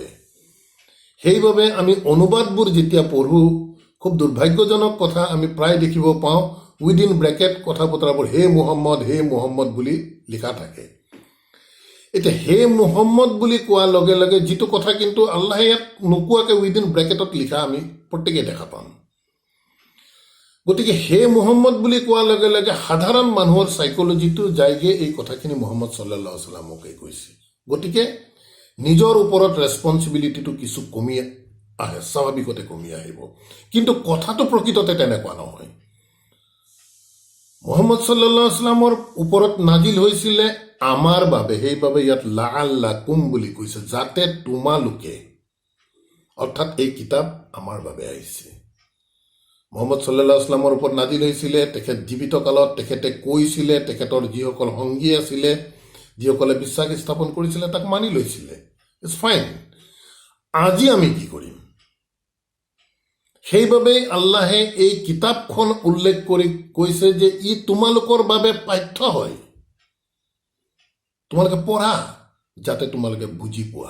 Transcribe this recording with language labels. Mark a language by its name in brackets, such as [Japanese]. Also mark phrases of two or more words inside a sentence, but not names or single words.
[Assamese] সেইবাবে আমি অনুবাদবোৰ যেতিয়া পঢ়োঁ, খুব দুৰ্ভাগ্যজনক কথা, আমি প্ৰায় দেখিব পাওঁ [English] within bracket [Assamese] কথা বতৰাবোৰ হে মুহাম্মদ বুলি লিখা থাকে। এতিয়া হে মুহাম্মদ বুলি কোৱাৰ লগে লগে যিটো কথা কিন্তু আল্লাহে ইয়াত নোকোৱাকৈ [English] within bracket [Assamese] লিখা আমি প্ৰত্যেকেই দেখা পাম। গতিকে হে মুহাম্মদ বুলি কোৱাৰ লগে লগে সাধাৰণ মানুহৰ চাইকলজিটো যায়গে এই কথাখিনি মুহাম্মদ [Arabic] صلى الله عليه وسلم [Assamese] কৈছে। গতিকে নিজৰ ওপৰত ৰেছপঞ্চিবিলিটিটো কিছু কমি আহে, স্বাভাৱিকতে কমি আহিব। কিন্তু কথাটো প্ৰকৃততে তেনেকুৱা নহয়। মুহাম্মদ [Arabic] صلى الله عليه وسلم [Assamese] ওপৰত নাজিল হৈছিলে আমাৰ বাবে, সেইবাবে ইয়াত লাআল্লাকুম বুলি কৈছে, যাতে তোমালোকে, অৰ্থাৎ এই কিতাপ আমাৰ বাবে আহিছে। মুহাম্মদ [Arabic] صلى الله عليه وسلم [Assamese] ওপৰত নাজিল হৈছিলে, তেখেত জীৱিত কালত তেখেতে কৈছিলে, তেখেতৰ যিসকল সংগী আছিলে, যিসকলে বিশ্বাস স্থাপন কৰিছিলে, তাক মানি লৈছিলে। [English] It's fine. [Assamese] আজি আমি কি কৰিম? সেইবাবে আল্লাহে এই কিতাপখন উল্লেখ কৰি কৈছে যে ই তোমালোকৰ বাবে পাঠ্য হয়, তোমালোকে পঢ়া, যাতে তোমালোকে বুজি পোৱা।